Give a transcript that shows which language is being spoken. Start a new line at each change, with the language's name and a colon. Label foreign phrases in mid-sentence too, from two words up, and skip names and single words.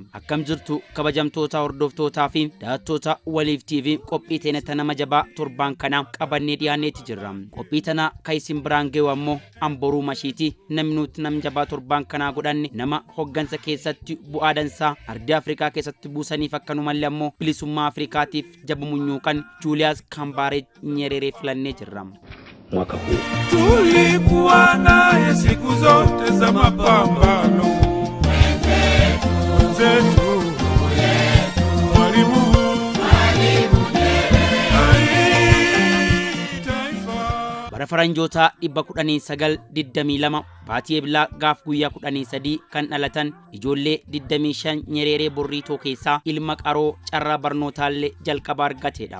Oromo: Akkam jirtu kabajamtoota hordoftootaa fi daawwattoota Waliif TV qophii teenya nama jabaa torbaan kana qabannee dhiyaanneeti jirra. Qophii tana kaisin brangeewu ammoo amboruu mashiiti namni nuti nam jabaa torbaan kana godhanne nama hoggansa keessatti bu'aa dansaa ardii Afrikaa keessatti buusaniif akkanumallee ammoo bilisummaa Afrikaatiif jabumunyuuqan Julius Kambarage Nyerere filannee jirra.
Swahili: Mwaka huu tulikuwa naye siku zote za mapambano zetu Mwalimu
Oromo: bara faranjoota 1922 baatii eblaa gaaf guyyaa 13 kan dhalatan ijoollee 25 Nyerere Burriitoo keessaa ilma qaroo carraa barnootaallee jalqaba argateedha.